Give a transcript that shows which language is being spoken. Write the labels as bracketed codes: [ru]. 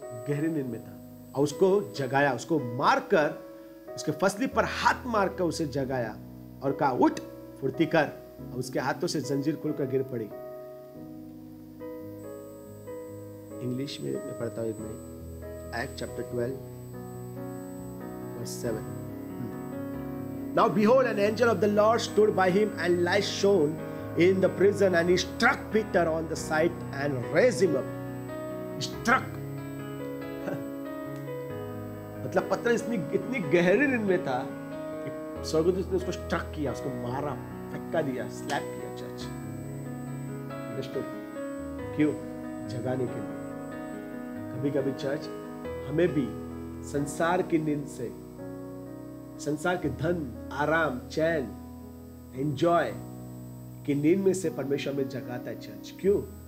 [hi] गहरी नींद में था और उसको जगाया, उसको मारकर, उसके फसली पर हाथ मारकर उसे जगाया और कहा उठ, फुर्ती कर। और उसके हाथों से जंजीर खुलकर गिर पड़ी। इंग्लिश में मैं पढ़ता हूं एक minute. Act chapter 12 verse 7। [en] Now behold, an angel of the Lord stood by him, and light shone in the prison, and he struck Peter on the side and raised him up. He struck. [hi] मतलब पतरस इतनी गहरी नींद में था कि स्वर्गदूत ने उसको स्ट्रक किया, उसको मारा, फटका दिया, स्लैप किया चर्च। क्यों? जगाने के लिए। कभी कभी चर्च हमें भी संसार की नींद से, संसार के धन, आराम, चैन, एंजॉय की नींद में से परमेश्वर में जगाता है चर्च। क्यों?